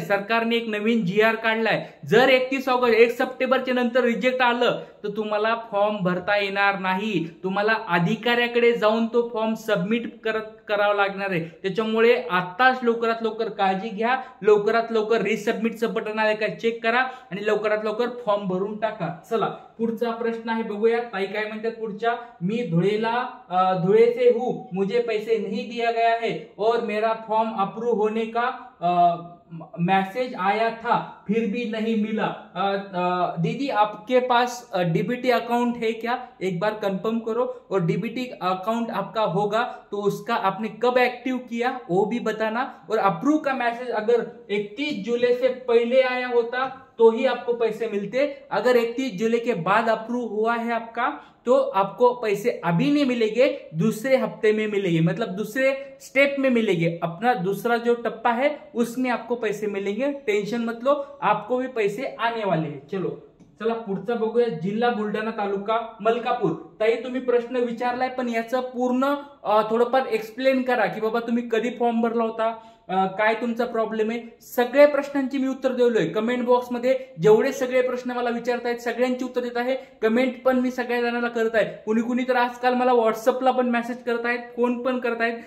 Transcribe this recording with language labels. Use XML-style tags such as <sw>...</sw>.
<mr>सरकारने एक नवीन GR काढलाय. जर 31 ऑगस्ट 1 सप्टेंबरच्या नंतर रिजेक्ट आलं तर तुम्हाला फॉर्म भरता येणार नाही. तुम्हाला अधिकाऱ्याकडे जाऊन तो फॉर्म सबमिट करावा लागणार आहे. त्याच्यामुळे आताच लवकरात लवकर काळजी घ्या. लवकरात लवकर रिसबमिटचं बटन आलं का चेक करा आणि लवकरात लवकर फॉर्म भरून टाका. चला पुढचा प्रश्न आहे बघूया. ताई काय म्हणतात पुढच्या.</mr> <hi>मी धुळे से हूं, मुझे पैसे नहीं दिया गया है और मेरा फॉर्म अप्रूव होने का मैसेज आया था फिर भी नहीं मिला. दीदी आपके पास डीबीटी अकाउंट है क्या? एक बार कंफर्म करो. और डीबीटी अकाउंट आपका होगा तो उसका आपने कब एक्टिव किया वो भी बताना. और अप्रूव का मैसेज अगर 31 जुलाई से पहले आया होता तो ही आपको पैसे मिलते. अगर 31 जुलाई के बाद अप्रूव हुआ है आपका तो आपको पैसे अभी नहीं मिलेंगे, दूसरे हफ्ते में मिलेंगे, मतलब दूसरे स्टेप में मिलेंगे. अपना दूसरा जो टप्पा है उसमें आपको पैसे मिलेंगे. टेंशन मत लो, आपको भी पैसे आने वाले हैं.</hi> <mr>चला पुढचा बघूया. जिल्हा बुलढाणा, तालुका मलकापूर. ताई तुम्ही प्रश्न विचारलाय पण याचं पूर्ण थोडंफार एक्सप्लेन करा की बाबा तुम्ही कधी फॉर्म भरला होता, काय तुमचा प्रॉब्लेम आहे. सगळ्या प्रश्नांची मी उत्तर दिलोय. कमेंट बॉक्समध्ये जेवढे सगळे प्रश्न मला विचारतायत सगळ्यांची उत्तर देत आहे. कमेंट पण मी सगळ्या जणांना करत आहे. कुणी तर आजकाल मला व्हॉट्सअपला पण मेसेज करत आहेत, फोन पण करत आहेत.</mr>